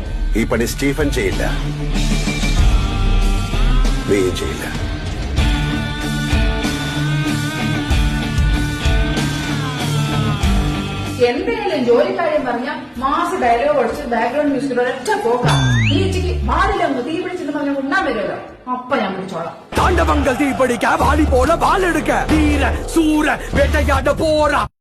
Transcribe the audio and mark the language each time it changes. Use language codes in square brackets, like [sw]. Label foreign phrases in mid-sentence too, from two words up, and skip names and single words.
[ml] ഈ പണി സ്റ്റീഫൻ ചെയ്യില്ല, നീയും ചെയ്യില്ല. എന്തെങ്കിലും ജോലിക്കാര്യം പറഞ്ഞ മാസ ഡയലോഗ് അടിച്ച് ബാക്ക്ഗ്രൗണ്ട് മ്യൂസിക്കിൽ ഒരൊറ്റ പോക്കാം. ഈ ഉച്ചയ്ക്ക് വാലിലൊന്ന് തീ പിടിച്ചെന്ന് പറഞ്ഞ ഉണ്ണാൻ വരുമല്ലോ, അപ്പൊ ഞാൻ പിടിച്ചോളാം. [ta] தாண்டவங்கள் தீப்படிக்க வாடி போல வால் எடுக்க வீர சூர வேட்டையாட போறா.